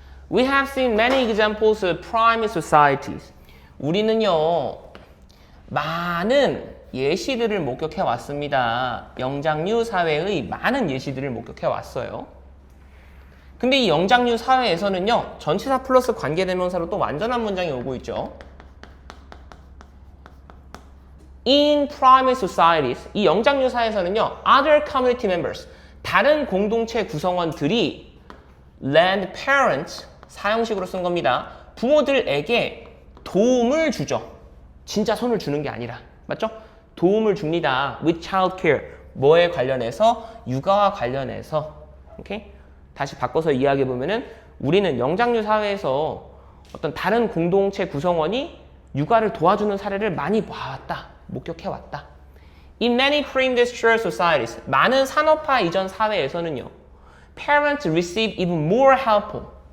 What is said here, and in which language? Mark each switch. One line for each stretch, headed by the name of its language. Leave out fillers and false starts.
English: We have seen many examples of prime societies.
Korean: 우리는요, 많은 예시들을 목격해 왔습니다. 영장류 사회의 많은 예시들을 목격해 왔어요. 근데 이 영장류 사회에서는요, 전치사 플러스 관계대명사로 또 완전한 문장이 오고 있죠.
English: In prime societies,
Korean: 이 영장류 사회에서는요,
English: other community members,
Korean: 다른 공동체 구성원들이
English: lend parents,
Korean: 사형식으로 쓴 겁니다. 부모들에게 도움을 주죠. 진짜 손을 주는 게 아니라. 맞죠? 도움을 줍니다.
English: with child care.
Korean: 뭐에 관련해서? 육아와 관련해서. 오케이? 다시 바꿔서 이야기해보면은 우리는 영장류 사회에서 어떤 다른 공동체 구성원이 육아를 도와주는 사례를 많이 봐왔다. 목격해왔다.
English: In many pre-industrial societies,
Korean: 많은 산업화 이전 사회에서는요,
English: parents receive even more help.